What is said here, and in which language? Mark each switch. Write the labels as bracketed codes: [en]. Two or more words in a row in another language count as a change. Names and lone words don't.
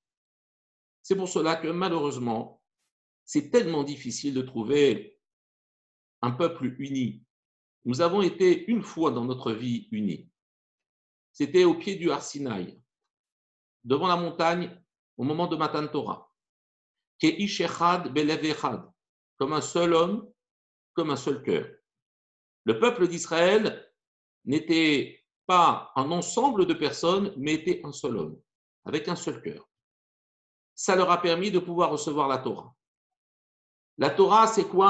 [fr] C'est pour cela que malheureusement, c'est tellement difficile de trouver un peuple uni. Nous avons été une fois dans notre vie unis. C'était au pied du Har Sinaï, devant la montagne, au moment de [he] מתן תורה. כאיש אחד בלב אחד, [fr] comme un seul homme, comme un seul cœur. Le peuple d'Israël n'était pas un ensemble de personnes, mais était un seul homme, avec un seul cœur. Ça leur a permis de pouvoir recevoir la Torah. La Torah, c'est quoi?